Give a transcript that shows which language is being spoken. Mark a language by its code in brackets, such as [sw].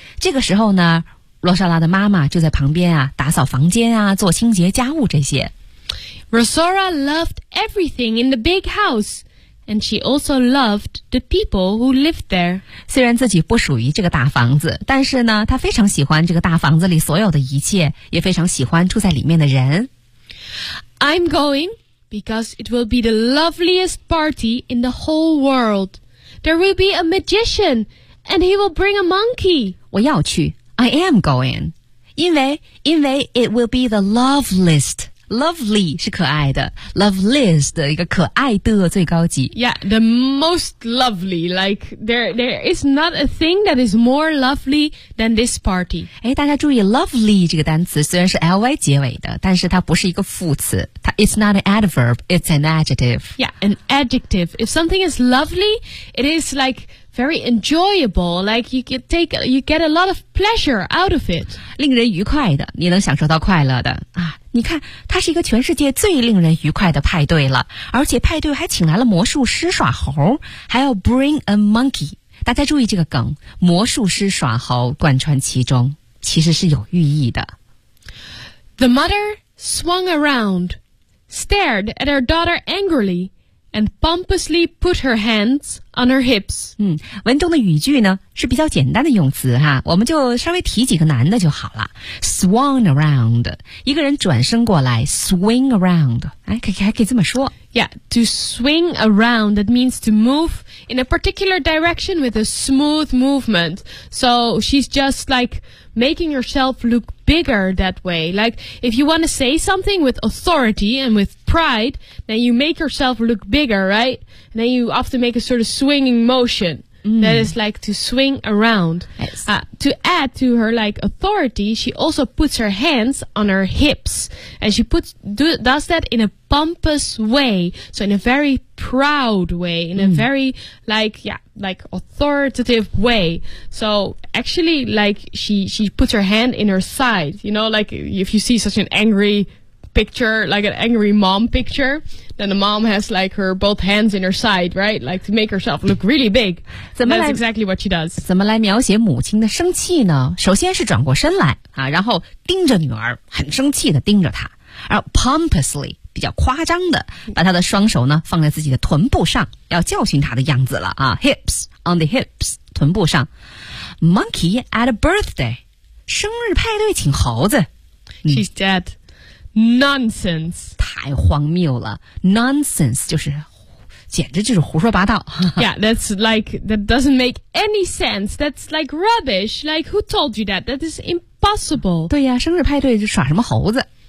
[zh] 这个时候呢，罗莎拉的妈妈就在旁边啊，打扫房间啊，做清洁家务这些。 [en] Rosora loved everything in the big house, and she also loved the people who lived there. [zh] 虽然自己不属于这个大房子，但是呢，她非常喜欢这个大房子里所有的一切，也非常喜欢住在里面的人。 [en] I'm going because it will be the loveliest party in the whole world. There will be a magician, and he will bring a monkey. [zh] 我要去 [en] ，I am going， [zh] 因为 [en] it will be the loveliest。 [zh] Lovely 是可爱的 ，loveliest 的一个可爱的最高级。 [en] Yeah, the most lovely. Like there is not a thing that is more lovely than this party. [zh] 哎，大家注意 ，lovely 这个单词虽然是 ly 结尾的，但是它不是一个副词，它 [en] it's not an adverb, it's an adjective. Yeah, an adjective. If something is lovely, it is like very enjoyable. Like you get a lot of pleasure out of it. [zh] 令人愉快的，你能享受到快乐的啊。你看，它是一个全世界最令人愉快的派对了，而且派对还请来了魔术师耍猴，还要 [en] bring a monkey。 [zh] 大家注意这个梗，魔术师耍猴贯穿其中，其实是有寓意的。 [en] The mother swung around, stared at her daughter angrily, and pompously put her hands on her hips。 [zh] 嗯，文中的语句呢是比较简单的用词哈，我们就稍微提几个难的就好了。 Swung around， 一个人转身过来 ，swing around， 哎，还可以这么说。 [en] Yeah， to swing around that means to move in a particular direction with a smooth movement. So she's just like making herself look bigger that way. Like if you want to say something with authority and with pride, then you make yourself look bigger, right? And then you often make a sort of swinging motion. That is like to swing around. Yes. To add to her like authority, she also puts her hands on her hips. And she does that in a pompous way. So in a very proud way. In a very like authoritative way. So actually like she puts her hand in her side. You know, like if you see such an angry picture, like an angry mom picture. Then the mom has like her both hands in her side, right? Like to make herself look really big. That's exactly what she does. [zh] 怎么来描写母亲的生气呢？首先是转过身来啊，然后盯着女儿，很生气的盯着她，然后 pompously 比较夸张的把她的双手呢放在自己的臀部上，要教训她的样子了啊。 [en] Hips on the hips, [zh] 臀部上。 [en] Monkey at a birthday, [zh] 生日派对请猴子。 [en] She's dead. Nonsense. [zh] 太荒谬了。Nonsense 就是简直就是胡说八道。 [en] Yeah, that's like, that doesn't make any sense. That's like rubbish. Like, who told you that? That is impossible. [zh] 对呀，生日派对就耍什么猴子。